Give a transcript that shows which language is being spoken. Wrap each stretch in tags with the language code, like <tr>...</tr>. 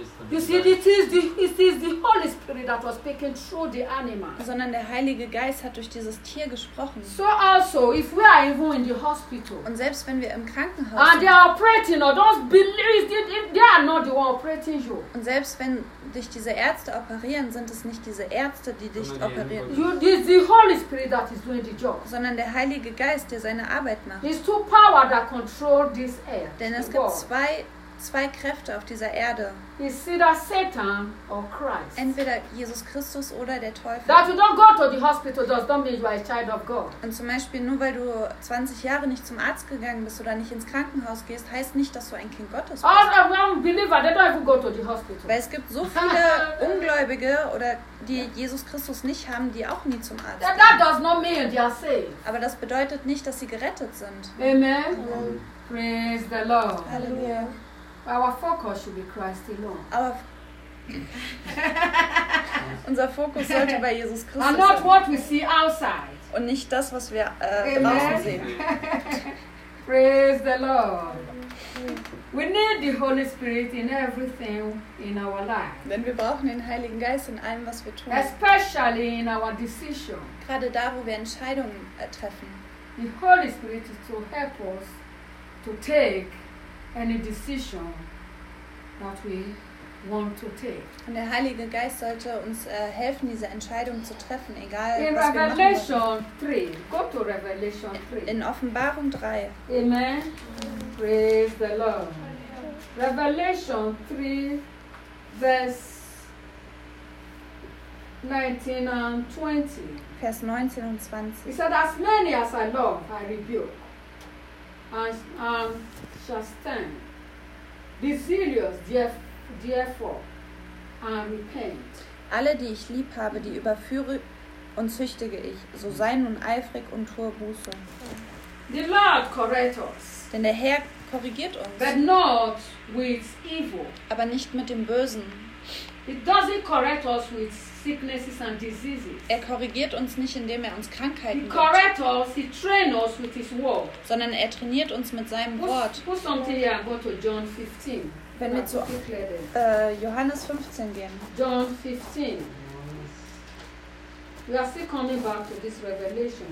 <en>You see, it is the Holy Spirit that was speaking through the animal.</en> <de>Sondern der Heilige Geist hat durch dieses Tier gesprochen.</de> <en>So also, if we are even in the hospital,</en> <de>und selbst wenn wir im Krankenhaus</de> <en>and they are operating, or don't believe it, they are not the one operating you.</en> <de>Und selbst wenn dich diese Ärzte operieren, sind es nicht diese Ärzte, die dich operieren.</de> <en>It is the Holy Spirit that is doing the job.</en> <de>Sondern der Heilige Geist, der seine Arbeit macht.</de> <en>It's two power that control this earth.</en> <de>Denn es gibt zwei Kräfte auf dieser Erde.</de> <en>It's either Satan or Christ.</en> <de>Entweder Jesus Christus oder der Teufel.</de> <en>That you don't go to the hospital does not mean you are a child of God.</en> <de>Und zum Beispiel, nur weil du 20 Jahre nicht zum Arzt gegangen bist oder nicht ins Krankenhaus gehst, heißt nicht, dass du ein Kind Gottes bist.</de> <en>All the believers, they don't even go to the hospital.</en> <de>Weil es gibt so viele Ungläubige, oder die Jesus Christus nicht haben, die auch nie zum Arzt gehen.</de> <en>That does not mean they are saved.</en> <de>Aber das bedeutet nicht, dass sie gerettet sind.</de> <en>Amen. Amen. Praise the Lord.</en> <de>Halleluja.</de> <en>Our focus should be Christ alone.</en> <de>Unser Fokus sollte bei Jesus Christus sein.</de> <en>And not what we see outside.</en> <de>Und nicht das, was wir draußen sehen.</de> <en>Praise the Lord. We need the Holy Spirit in everything in our life.</en> <de>Denn wir brauchen den Heiligen Geist in allem, was wir tun.</de> <en>Especially in our decision.</en> <de>Gerade da, wo wir Entscheidungen treffen.</de> <en>The Holy Spirit is to help us to take any decision that we want to take.</en> <de>Und der Heilige Geist sollte uns helfen, diese Entscheidung zu treffen, egal in was</de> <en>Revelation</en> <de>wir machen.</de> <en>3. Go to Revelation 3.</en> <de>In Offenbarung 3.</de> <en>Amen. Amen. Praise the Lord. Revelation 3, verse 19 and 20.</en> <de>Vers 19 und 20.</de> <en>He said, as many as I love, I rebuke. And chasten. Be serious, therefore, and repent.</en> <de>Alle, die ich lieb habe, die überführe und züchtige ich. So sei nun eifrig und tue Buße.</de> <en>The Lord correct us.</en> <de>Denn der Herr korrigiert uns.</de> <en>But not with evil.</en> <de>Aber nicht mit dem Bösen.</de> <en>He doesn't correct us with sicknesses and diseases.</en> <de>Er korrigiert uns nicht, indem er uns Krankheiten gibt.</de> <en>He corrects us, he trains us with his word.</en> <de>Sondern er trainiert uns mit seinem Wort.</de> <en>Put something here and go to John 15.</en> <de>Wenn wir zu Johannes 15 gehen.</de> <en>John 15. We are still coming back to this revelation.</en>